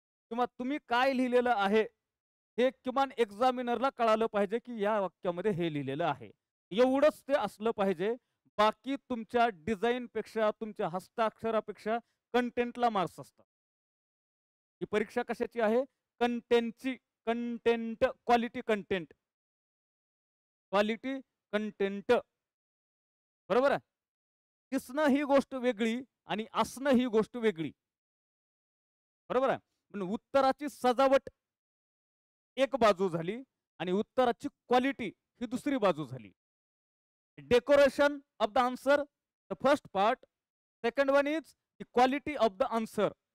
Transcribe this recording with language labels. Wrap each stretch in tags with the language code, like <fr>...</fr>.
<mr>किंवा तुम्ही काय लिहिलेलं आहे हे किमान एक्झामिनरला कळालं पाहिजे की या वाक्यामध्ये हे लिहिलेलं आहे, एवढंच ते असलं पाहिजे. बाकी तुमच्या डिझाईन पेक्षा, तुमच्या हस्ताक्षरापेक्षा कंटेंटला मार्क्स असतात. ही परीक्षा कशाची आहे? कंटेंटची. Content, quality content, quality content. बरोबर आहे. दिसणं ही गोष्ट वेगळी आणि असणं ही गोष्ट वेगळी. बरोबर आहे. पण उत्तराची सजावट एक बाजू झाली आणि उत्तराची क्वालिटी ही दुसरी बाजू झाली.</mr> <en>Decoration of the answer, the first part. Second one is the quality of the answer.</en>